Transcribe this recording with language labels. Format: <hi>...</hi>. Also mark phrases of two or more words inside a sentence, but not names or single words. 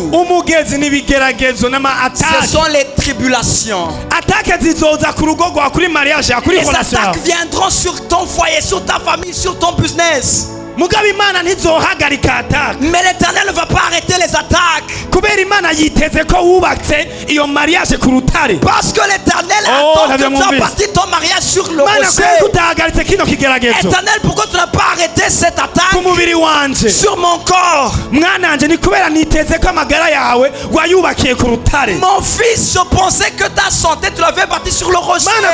<rn>Umugezi n'ibigeragezo n'ama attaques.</rn> <fr>Ce sont les tribulations.</fr> <rn>Attaques zizoza ku rugo rwa kuri mariage ya kuri relation.</rn> <fr>Les attaques viendront sur ton foyer, sur ta famille, sur ton business.</fr> <rn>Mugabe Imana ntizohagarika attaque.</rn> <fr>Mais l'Éternel ne va pas arrêter les attaques.</fr> <rn>Kubera Imana yiteze ko wubatse iyo mariage ku rutare.</rn> <fr>Parce que l'Éternel attend que tu as bâti ton mariage sur le rocher. Éternel, pourquoi tu n'as pas arrêté cette attaque sur mon corps? Mon fils, je pensais que ta santé tu l'avais bâtie sur le rocher.</fr>